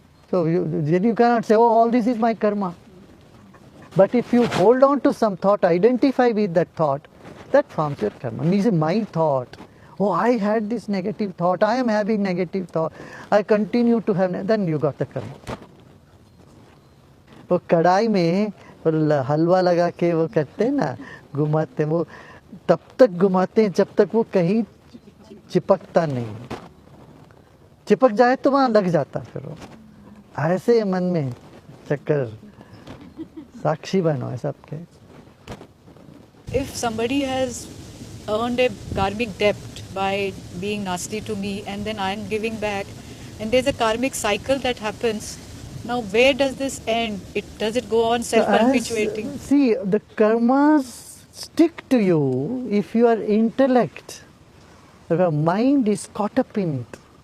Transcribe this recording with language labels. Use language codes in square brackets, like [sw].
[en] So then you cannot say, oh, all this is my karma. But if you hold on to some thought, identify with that thought, that forms your karma. This is my thought. Oh, I had this negative thought. I am having negative thought. I continue to have. Then you got the karma. [hi] वो कढ़ाई में हलवा लगा के वो करते हैं ना, घुमाते, वो तब तक घुमाते हैं जब तक वो कहीं चिपकता नहीं. चिपक जाए तो वहाँ लग जाता फिर वो. ऐसे मन में चक्कर, साक्षी बनो है सबके. [en] If somebody has earned a karmic debt by being nasty to me and then I am giving back, and there's a karmic cycle that happens, now where does this end? Does it go on self-perpetuating? See, the karmas stick to you if your intellect, if your mind is caught up in it.